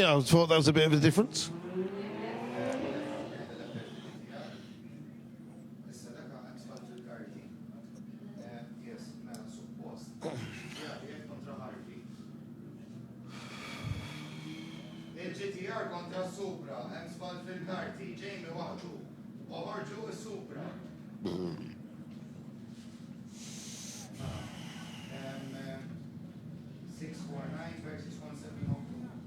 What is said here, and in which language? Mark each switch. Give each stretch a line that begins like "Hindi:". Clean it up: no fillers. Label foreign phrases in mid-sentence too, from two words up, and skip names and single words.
English: I thought that was a bit of a difference.
Maltese: GTR kontra Supra, hemm sbal fil-karti, Jamie waħdu, u ħorġu s-Supra. 649 versus 1702.